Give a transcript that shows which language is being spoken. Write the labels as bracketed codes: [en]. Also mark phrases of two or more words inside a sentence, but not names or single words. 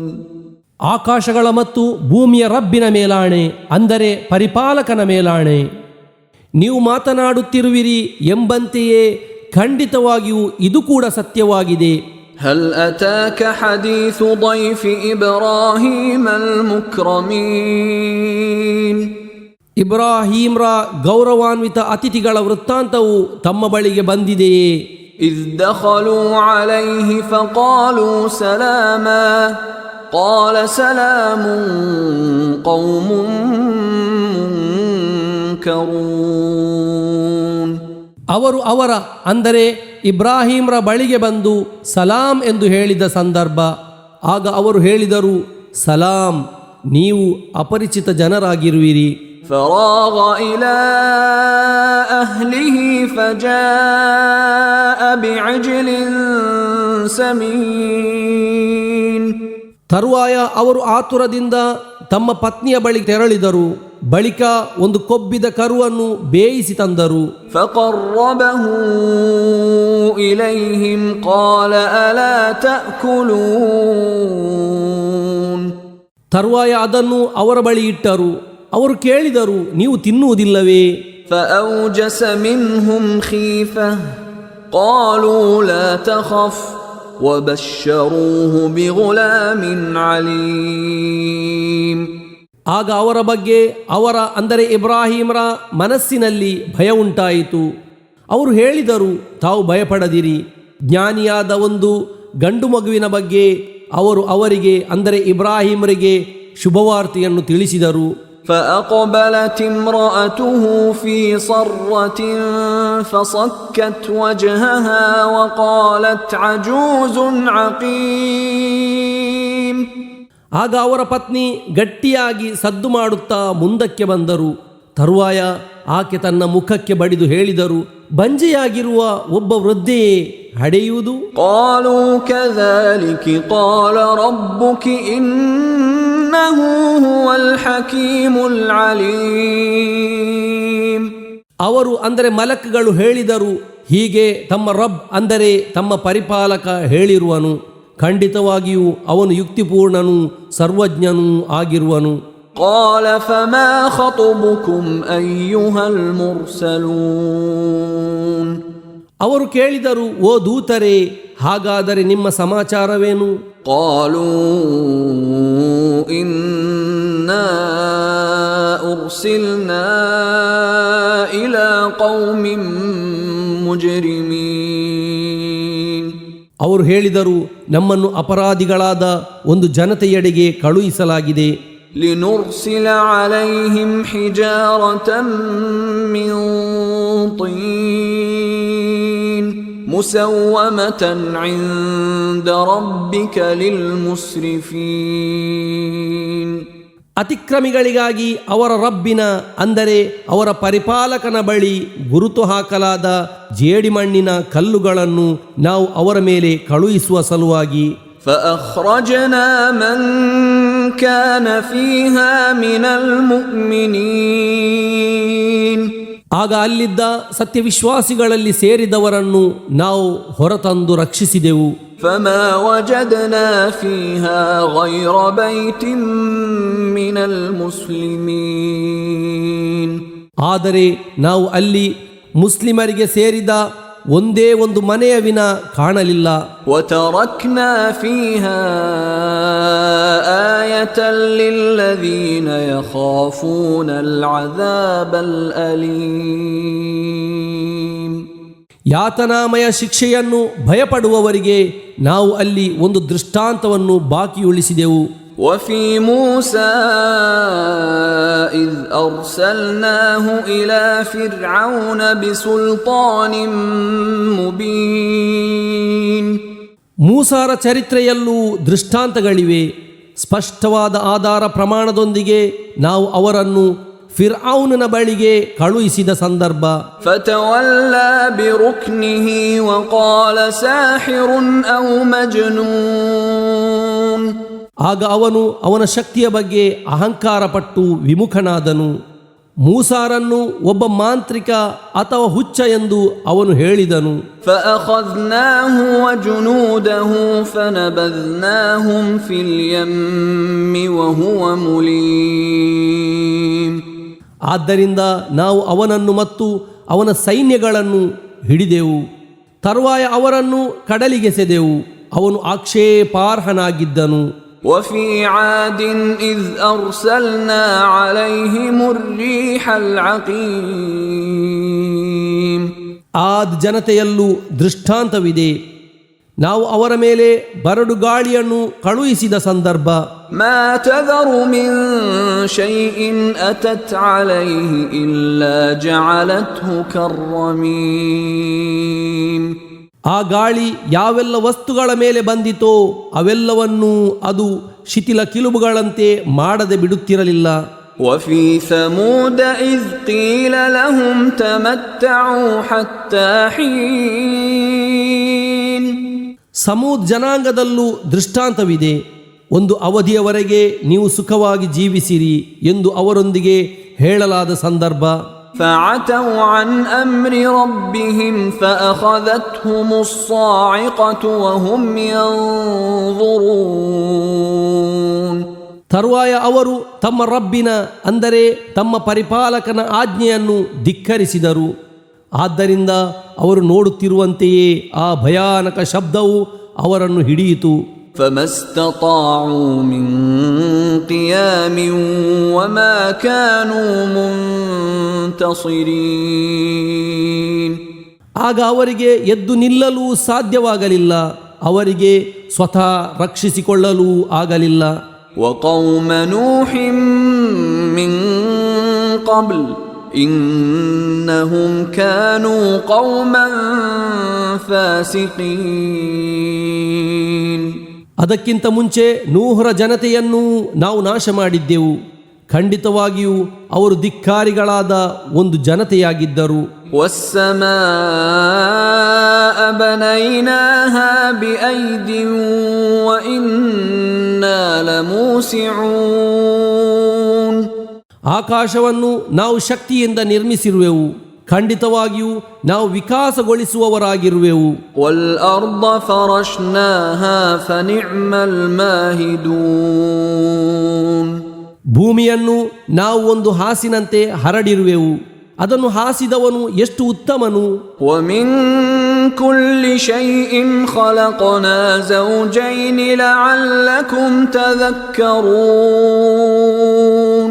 [kn] ಆಕಾಶಗಳ ಮತ್ತು ಭೂಮಿಯ ರಬ್ಬಿನ ಮೇಲಾಣೆ ಅಂದರೆ ಪರಿಪಾಲಕನ ಮೇಲಾಣೆ, ನೀವು ಮಾತನಾಡುತ್ತಿರುವಿರಿ ಎಂಬಂತೆಯೇ ಖಂಡಿತವಾಗಿಯೂ ಇದು ಕೂಡ ಸತ್ಯವಾಗಿದೆ. [ar] هل أتاك حديث ضيف إبراهيم المكرمين. [kn] ಇಬ್ರಾಹಿಂರ ಗೌರವಾನ್ವಿತ ಅತಿಥಿಗಳ ವೃತ್ತಾಂತವು ತಮ್ಮ ಬಳಿಗೆ ಬಂದಿದೆಯೇ? [ar] إذ دخلوا عليه فقالوا سلاما قال سلام قوم منكرون. [kn] ಅವರು ಅವರ ಅಂದರೆ ಇಬ್ರಾಹಿಂರ ಬಳಿಗೆ ಬಂದು ಸಲಾಂ ಎಂದು ಹೇಳಿದ ಸಂದರ್ಭ. ಆಗ ಅವರು ಹೇಳಿದರು, ಸಲಾಂ, ನೀವು ಅಪರಿಚಿತ ಜನರಾಗಿರುವಿರಿ. [ar] فراغ إلى أهله فجاء بعجل سمين. [kn] ತರುವಾಯ ಅವರು ಆತುರದಿಂದ ತಮ್ಮ ಪತ್ನಿಯ ಬಳಿ ತೆರಳಿದರು. ಬಳಿಕ ಒಂದು ಕೊಬ್ಬಿದ ಕರುವನ್ನು ಬೇಯಿಸಿ ತಂದರು. [ar] فقربه إليهم قال ألا تأكلون. [kn] ತರುವಾಯ ಅದನ್ನು ಅವರ ಬಳಿ ಇಟ್ಟರು. ಅವರು ಕೇಳಿದರು, ನೀವು ತಿನ್ನುವುದಿಲ್ಲವೇ? [ar] فأوجس منهم خيفة قالوا لا تخف وبشروه بغلام عليم. [kn] ಆಗ ಅವರ ಬಗ್ಗೆ ಅವರ ಅಂದರೆ ಇಬ್ರಾಹಿಂರ ಮನಸ್ಸಿನಲ್ಲಿ ಭಯ ಉಂಟಾಯಿತು. ಅವರು ಹೇಳಿದರು, ತಾವು ಭಯಪಡದಿರಿ. ಜ್ಞಾನಿಯಾದ ಒಂದು ಗಂಡು ಮಗುವಿನ ಬಗ್ಗೆ ಅವರು ಅವರಿಗೆ ಅಂದರೆ ಇಬ್ರಾಹಿಂರಿಗೆ ಶುಭವಾರ್ತೆಯನ್ನು ತಿಳಿಸಿದರು. [ar] فأقبلت امرأته في صرة فصكت وجهها وقالت عجوز عقيم. [kn] ಆಗ ಅವರ ಪತ್ನಿ ಗಟ್ಟಿಯಾಗಿ ಸದ್ದು ಮಾಡುತ್ತಾ ಮುಂದಕ್ಕೆ ಬಂದರು. ತರುವಾಯ ಆಕೆ ತನ್ನ ಮುಖಕ್ಕೆ ಬಡಿದು ಹೇಳಿದರು, ಬಂಜೆಯಾಗಿರುವ ಒಬ್ಬ ವೃದ್ಧೆಯೇ ಹಡೆಯುವುದು? [ar] قالوا كذلك قال ربك إنه هو الحكيم العليم. [kn] ಅವರು ಅಂದರೆ ಮಲಕ್ಗಳು ಹೇಳಿದರು, ಹೀಗೆ ತಮ್ಮ ರಬ್ ಅಂದರೆ ತಮ್ಮ ಪರಿಪಾಲಕ ಹೇಳಿರುವನು, ಖಂಡಿತವಾಗಿಯೂ ಅವನು ಯುಕ್ತಿಪೂರ್ಣನೂ ಸರ್ವಜ್ಞನೂ ಆಗಿರುವನು. [ar] قال فما خطبكم أيها المرسلون. [kn] ಅವರು ಕೇಳಿದರು, ಓ ದೂತರೇ, ಹಾಗಾದರೆ ನಿಮ್ಮ ಸಮಾಚಾರವೇನು? [ar] قالوا إنا أرسلنا إلى قوم مجرمين. [kn] ಅವರು ಹೇಳಿದರು, ನಮ್ಮನ್ನು ಅಪರಾಧಿಗಳಾದ ಒಂದು ಜನತೆಯೆಡೆಗೆ ಕಳುಹಿಸಲಾಗಿದೆ. [ar] لنرسل عليهم حجارة من طين مسومة عند ربك للمسرفين. [kn] ಅತಿಕ್ರಮಿಗಳಿಗಾಗಿ ಅವರ ರಬ್ಬಿನ ಅಂದರೆ ಅವರ ಪರಿಪಾಲಕನ ಬಳಿ ಗುರುತು ಹಾಕಲಾದ ಜೇಡಿಮಣ್ಣಿನ ಕಲ್ಲುಗಳನ್ನು ನಾವು ಅವರ ಮೇಲೆ ಕಳುಹಿಸುವ ಸಲುವಾಗಿ. [ar] فأخرجنا من كان فيها من المؤمنين. [kn] ಆಗ ಅಲ್ಲಿದ್ದ ಸತ್ಯವಿಶ್ವಾಸಿಗಳಲ್ಲಿ ಸೇರಿದವರನ್ನು ನಾವು ಹೊರತಂದು ರಕ್ಷಿಸಿದೆವು. [ar] فما وجدنا فيها غير بيت من المسلمين. [kn] ಆದರೆ ನಾವು ಅಲ್ಲಿ ಮುಸ್ಲಿಮರಿಗೆ ಸೇರಿದ ಒಂದೇ ಒಂದು ಮನೆಯ ವಿನ ಕಾಣಲಿಲ್ಲ. [ar] وتركنا فيها آية للذين يخافون العذاب الأليم. [kn] ಯಾತನಾಮಯ ಶಿಕ್ಷೆಯನ್ನು ಭಯಪಡುವವರಿಗೆ ನಾವು ಅಲ್ಲಿ ಒಂದು ದೃಷ್ಟಾಂತವನ್ನು ಬಾಕಿ ಉಳಿಸಿದೆವು. [ar] وفي موسى إذ أرسلناه إلى فرعون بسلطان مبين. [kn] ಮೂಸಾರ ಚರಿತ್ರೆಯಲ್ಲೂ ದೃಷ್ಟಾಂತಗಳಿವೆ. ಸ್ಪಷ್ಟವಾದ ಆಧಾರ ಪ್ರಮಾಣದೊಂದಿಗೆ ನಾವು ಅವರನ್ನು ಫಿರ್ಔನನ ಬಳಿಗೆ ಕಳುಹಿಸಿದ ಸಂದರ್ಭ. [ar] فتولى بركنه وقال ساحر أو مجنون. [kn] ಆಗ ಅವನು ಅವನ ಶಕ್ತಿಯ ಬಗ್ಗೆ ಅಹಂಕಾರ ಪಟ್ಟು ವಿಮುಖನಾದನು. ಮೂಸಾರನ್ನು ಒಬ್ಬ ಮಾಂತ್ರಿಕ ಅಥವಾ ಹುಚ್ಚ ಎಂದು ಅವನು ಹೇಳಿದನು. [ar] فأخذناه وجنوده فنبذناهم في اليم وهو مليم. [kn] ಆದ್ದರಿಂದ ನಾವು ಅವನನ್ನು ಮತ್ತು ಅವನ ಸೈನ್ಯಗಳನ್ನು ಹಿಡಿದೆವು. ತರುವಾಯ ಅವರನ್ನು ಕಡಲಿಗೆಸೆದೆವು. ಅವನು ಆಕ್ಷೇಪಾರ್ಹನಾಗಿದ್ದನು. [ar] وفي عاد إذ أرسلنا عليهم الريح العقيم. [kn] ಆದ್ ಜನತೆಯಲ್ಲೂ ದೃಷ್ಟಾಂತವಿದೆ. ನಾವು ಅವರ ಮೇಲೆ ಬರಡು ಗಾಳಿಯನ್ನು ಕಳುಹಿಸಿದ ಸಂದರ್ಭ. [ar] ما تذر من شيء أتت عليه إلا جعلته كالرميم. [kn] ಆ ಗಾಳಿ ಯಾವೆಲ್ಲ ವಸ್ತುಗಳ ಮೇಲೆ ಬಂದಿತೋ ಅವೆಲ್ಲವನ್ನೂ ಅದು ಶಿಥಿಲ ಕಿಲುಬುಗಳಂತೆ ಮಾಡದೆ ಬಿಡುತ್ತಿರಲಿಲ್ಲ. [ar] وفي ثمود إذ قيل لهم تمتعوا حتى حين. [kn] ಸಮೂದ್ ಜನಾಂಗದಲ್ಲೂ ದೃಷ್ಟಾಂತವಿದೆ. ಒಂದು ಅವಧಿಯವರೆಗೆ ನೀವು ಸುಖವಾಗಿ ಜೀವಿಸಿರಿ ಎಂದು ಅವರೊಂದಿಗೆ ಹೇಳಲಾದ ಸಂದರ್ಭ. [ar] فعتوا عن أمر ربهم فأخذتهم الصاعقة وهم ينظرون. [kn] ತರುವಾಯ ಅವರು ತಮ್ಮ ರಬ್ಬಿನ ಅಂದರೆ ತಮ್ಮ ಪರಿಪಾಲಕನ ಆಜ್ಞೆಯನ್ನು ಧಿಕ್ಕರಿಸಿದರು. ಆದ್ದರಿಂದ ಅವರು ನೋಡುತ್ತಿರುವಂತೆಯೇ ಆ ಭಯಾನಕ ಶಬ್ದವು ಅವರನ್ನು ಹಿಡಿಯಿತು. [ar] فما استطاعوا من قيام وما كانوا منتصرين. [kn] ಆಗ ಅವರಿಗೆ ಎದ್ದು ನಿಲ್ಲಲು ಸಾಧ್ಯವಾಗಲಿಲ್ಲ, ಅವರಿಗೆ ಸ್ವತಃ ರಕ್ಷಿಸಿಕೊಳ್ಳಲೂ ಆಗಲಿಲ್ಲ. [ar] وقوم نوح من قبل إنهم كانوا قوما فاسقين. [kn] ಅದಕ್ಕಿಂತ ಮುಂಚೆ ನೂಹರ ಜನತೆಯನ್ನು ನಾವು ನಾಶ ಮಾಡಿದ್ದೆವು. ಖಂಡಿತವಾಗಿಯೂ ಅವರು ಧಿಕ್ಕಾರಿಗಳಾದ ಒಂದು ಜನತೆಯಾಗಿದ್ದರು. [ar] والسماء بنيناها بأيد وإنا لموسعون. [kn] ಆಕಾಶವನ್ನು ನಾವು ಶಕ್ತಿಯಿಂದ ನಿರ್ಮಿಸಿರುವೆವು, ಖಂಡಿತವಾಗಿಯೂ ನಾವು ವಿಕಾಸಗೊಳಿಸುವವರಾಗಿರುವೆವು. [ar] والأرض فرشناها فنعم الماهدون. [kn] ಭೂಮಿಯನ್ನು ನಾವು ಒಂದು ಹಾಸಿನಂತೆ ಹರಡಿರುವೆವು, ಅದನ್ನು ಹಾಸಿದವನು ಎಷ್ಟು ಉತ್ತಮನು. [ar] ومن كل شيء خلقنا زوجين لعلكم تذكرون.